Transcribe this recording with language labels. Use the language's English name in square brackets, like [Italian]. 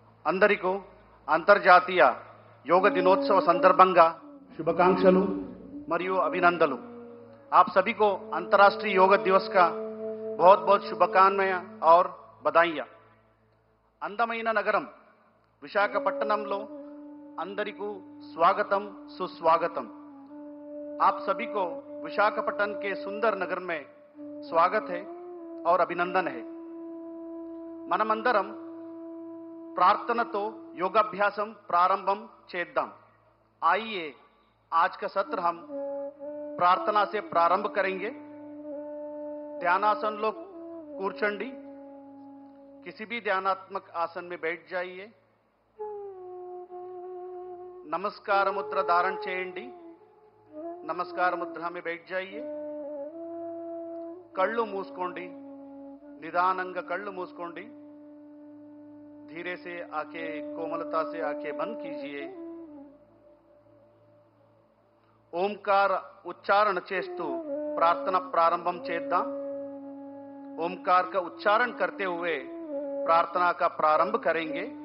[Telugu] అందరికీ అంతర్జాతీయ యోగ దినోత్సవ సందర్భంగా శుభాకాంక్షలు మరియు అభినందనలు। [Hindi] आप सभी को अंतर्राष्ट्रीय योग दिवस का बहुत बहुत शुभकामनाएं और बधाइयां। [Telugu] అందమైన నగరం విశాఖపట్నంలో అందరికీ स्वागतम सुस्वागतम। [Hindi] आप सभी को विशाखापट्टनम के सुंदर नगर में स्वागत है और अभिनंदन है। [Telugu] మనమందరం प्रार्थनातो योगाभ्यासम प्रारंभम చేద్దాం। [Hindi] आइए आज का सत्र हम प्रार्थना से प्रारंभ करेंगे। ध्यानासन लोग కూర్చోండి, किसी भी ध्यानात्मक आसन में बैठ जाइए। नमस्कार मुद्रा धारण చేయండి, नमस्कार मुद्रा में बैठ जाइए। [Telugu] కళ్ళు మూసుకోండి, నిదానంగా కళ్ళు మూసుకోండి। [Hindi] धीरे से आंखें, कोमलता से आंखें बंद कीजिए। [Telugu] ఓంకార ఉచ్చారణ చేస్తూ ప్రార్థన ప్రారంభం చేద్దాం. [Hindi] ओमकार का उच्चारण करते हुए प्रार्थना का प्रारंभ करेंगे.